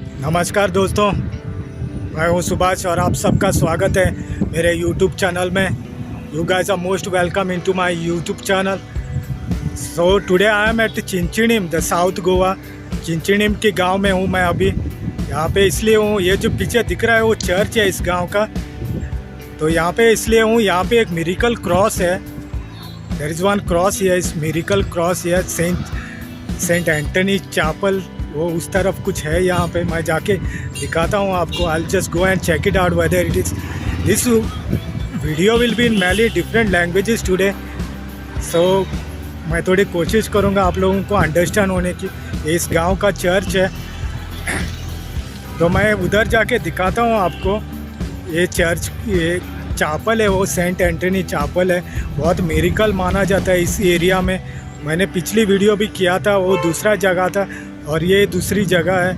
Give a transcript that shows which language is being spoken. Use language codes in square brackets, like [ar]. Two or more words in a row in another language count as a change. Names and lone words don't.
[hi] नमस्कार दोस्तों, मैं हूं सुभाष और आप सबका स्वागत है मेरे YouTube चैनल में। [en] You guys are most welcome into my YouTube channel. So today I am at Chinchinim, the South Goa. [hi] चिंचिनिम के गांव में हूं मैं अभी। यहाँ पे इसलिए हूँ, ये जो पीछे दिख रहा है वो चर्च है इस गांव का। तो यहाँ पे इसलिए हूँ, यहाँ पे एक [en] miracle cross [hi] है। [en] There is one cross here, is miracle cross here, Saint Antony chapel, [hi] वो उस तरफ कुछ है। यहाँ पे मैं जाके दिखाता हूँ आपको। [en] I just go and check it out whether it is. This video will be in many different languages today. [hi] सो मैं थोड़ी कोशिश करूँगा आप लोगों को अंडरस्टैंड होने की। ये इस गांव का चर्च है, तो मैं उधर जाके दिखाता हूँ आपको। ये चर्च, ये चैपल है, वो सेंट एंटनी चैपल है। बहुत मिरेकल माना जाता है इस एरिया में। मैंने पिछली वीडियो भी किया था, वो दूसरा जगह था और ये दूसरी जगह है।